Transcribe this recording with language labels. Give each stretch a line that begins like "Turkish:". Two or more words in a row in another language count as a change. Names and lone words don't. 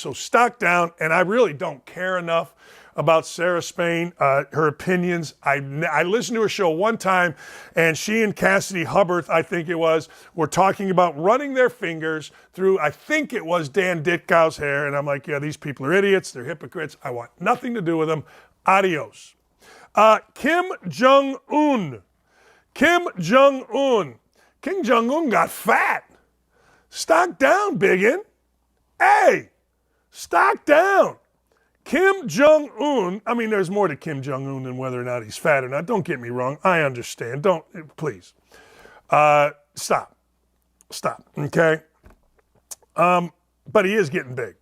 English: So stock down, and I really don't care enough about Sarah Spain, her opinions. I listened to her show one time, and she and Cassidy Hubbard, I think it was, were talking about running their fingers through, I think it was Dan Ditkov's hair, and I'm like, yeah, these people are idiots. They're hypocrites. I want nothing to do with them. Adios. Kim Jong-un. Kim Jong-un. Kim Jong-un got fat. Stock down, biggin. Hey, stock down. Kim Jong-un, I mean, there's more to Kim Jong-un than whether or not he's fat or not. Don't get me wrong. I understand. Please. Stop, okay? But he is getting big.